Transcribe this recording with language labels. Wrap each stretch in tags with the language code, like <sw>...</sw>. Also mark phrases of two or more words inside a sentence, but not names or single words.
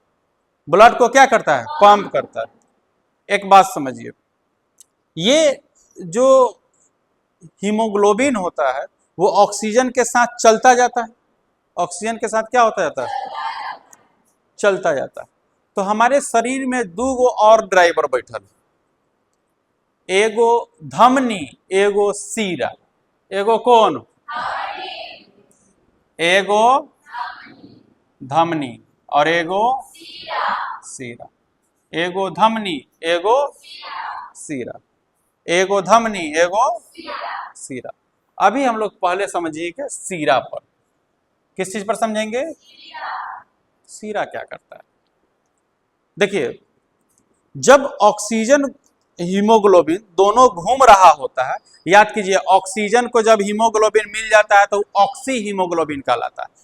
<hi>ब्लड को क्या करता है? पंप करता है। एक बात समझिए, ये जो हीमोग्लोबिन होता है वो ऑक्सीजन के साथ चलता जाता है। ऑक्सीजन के साथ क्या होता जाता है? चलता जाता है। तो हमारे शरीर में 2 गो और ड्राइवर बैठल, एगो धमनी, एगो सीरा। एगो कौन? एगो धमनी और एगो सीरा। एगो धमनी, एगो सीरा। एगो धमनी, एगो सीरा। अभी हम लोग पहले समझिए सीरा पर। किस चीज पर समझेंगे? सीरा क्या करता है? देखिए, जब ऑक्सीजन हीमोग्लोबिन दोनों घूम रहा होता है, याद कीजिए, ऑक्सीजन को जब हीमोग्लोबिन मिल जाता है तो ऑक्सी हीमोग्लोबिन कहलाता है।</hi>